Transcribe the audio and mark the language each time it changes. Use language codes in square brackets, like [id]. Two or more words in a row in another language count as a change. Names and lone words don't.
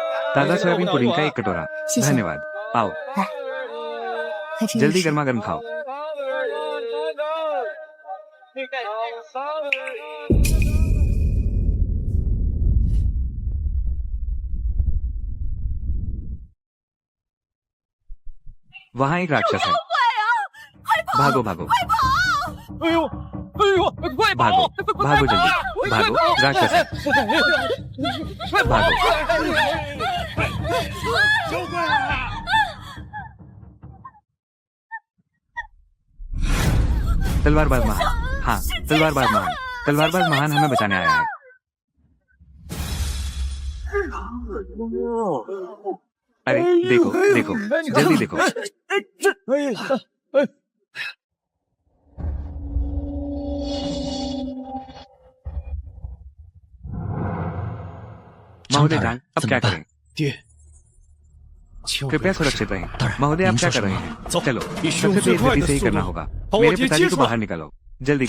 [hi] ताज़ा सोयाबीन पुडिंग का 1 कटोरा। [zh] 谢谢。 [hi] धन्यवाद। आओ [zh] 来，还真 [hi] जल्दी [zh] 是。 [hi] गर्मा गर्म खाओ। वहाँ एक राक्षस है। भागो भागो [zh] 哎呦，哎呦，快 [hi] भागो [zh] 跑！ [hi] भागो जल्दी भागो, राक्षस है। भागो [zh] 救怪啊！ [hi] तलवारबाज महान। हाँ, तलवारबाज महान। तलवारबाज महान हमें बचाने आया है। अरे देखो देखो, जल्दी देखो। [zh] 张 [hi] महोदय [zh] 大 [hi] जान [zh] 人 [hi] अब [zh] 怎 [hi] क्या [zh] 么办？ [hi] करें? [zh] 爹，千万不 [hi] कृपया [zh] 要出事 [hi] सुरक्षित रहें। [zh] 当然 [hi] महोदय आप [zh] 您 [hi] क्या [zh] 说 [hi] कर [zh] 什 [hi] रहे [zh] 么 [hi] हैं? [zh] 走 [hi] चलो [zh] 必须用 [hi] सबसे [zh] 最 [hi] तेज [zh] 快 [hi] गति [zh] 的 [hi] से ही [zh] 速 [hi] करना [zh] 度 [hi] होगा। [zh] 把我 [hi] मेरे [zh] 姐 [hi] पिताजी [zh] 接 [hi] को [zh] 出来 [hi] बाहर निकालो, जल्दी